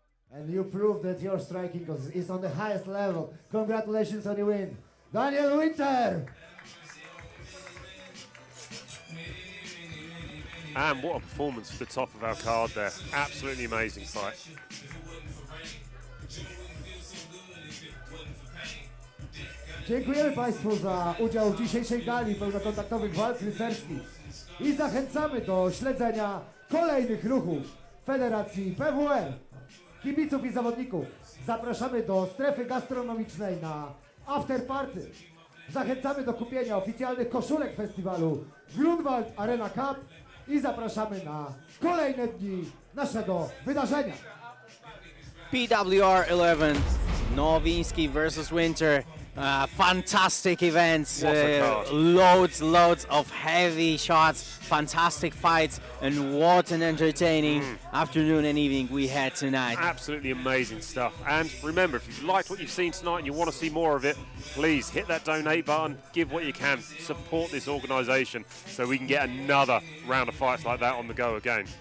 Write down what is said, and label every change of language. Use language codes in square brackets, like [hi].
[en] And you proved that your striking is on the highest level. Congratulations on your win. Daniel Winter! And what a performance for the top of our card there. Absolutely amazing fight. [pl] Dziękujemy Państwu za udział w dzisiejszej gali pełnokontaktowych walk rycerskich i zachęcamy do śledzenia kolejnych ruchów Federacji PWR. Kibiców i zawodników zapraszamy do strefy gastronomicznej na after party. Zachęcamy do kupienia oficjalnych koszulek festiwalu Grunwald Arena Cup i zapraszamy na kolejne dni naszego wydarzenia. [en] PWR 11, Nowiński versus Winter. Fantastic events, loads of heavy shots, fantastic fights, and what an entertaining afternoon and evening we had tonight. Absolutely amazing stuff. And remember, if you've liked what you've seen tonight and you want to see more of it, please hit that donate button, give what you can, support this organisation so we can get another round of fights like that on the go again.